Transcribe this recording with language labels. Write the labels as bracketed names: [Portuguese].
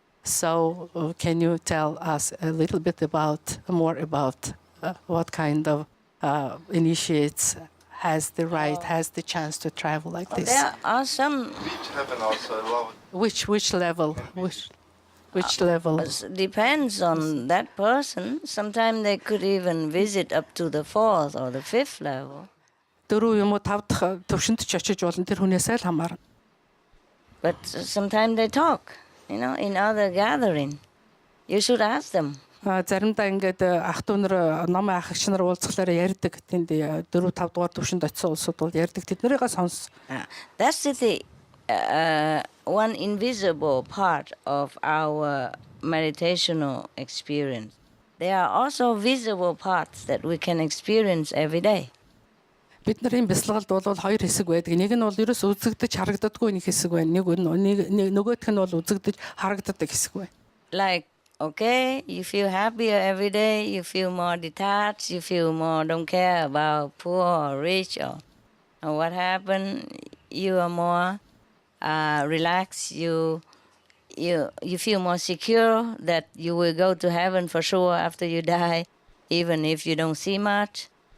[English] So can you tell us a little bit more about what kind of initiates has the right, has the chance to travel like this? There are some. Heaven also allowed. Which level? Which level? Depends on that person. Sometimes they could even visit up to the 4th or the 5th level. [Mongolian] 4 юм уу 5 дахь төвшөнд ч очиж болно тэр хүнээсээ л хамаарна. [English] But sometimes they talk, in other gathering. You should ask them. [Mongolian] Заримдаа ингээд ах トゥ нар ном ахагч нар уулзахлаар ярьдаг. Тэнд 4 5 дугаар төвшөнд очисон улсууд бол ярьдаг. Тэднэрийгээ сонс. [English] That's the one invisible part of our meditational experience. There are also visible parts that we can experience every day. [Mongolian] Бид нарын бясалгалд бол хоёр хэсэг байдаг. Нэг нь бол ерөөс үзэгдэж харагддаггүй нэг хэсэг байна. Нөгөөх нь бол үзэгдэж харагддаг хэсэг байна. [English] Like, okay, you feel happier every day, you feel more detached, you feel more don't care about poor or rich or what happened. You are more relaxed. You feel more secure that you will go to heaven for sure after you die, even if you don't see much.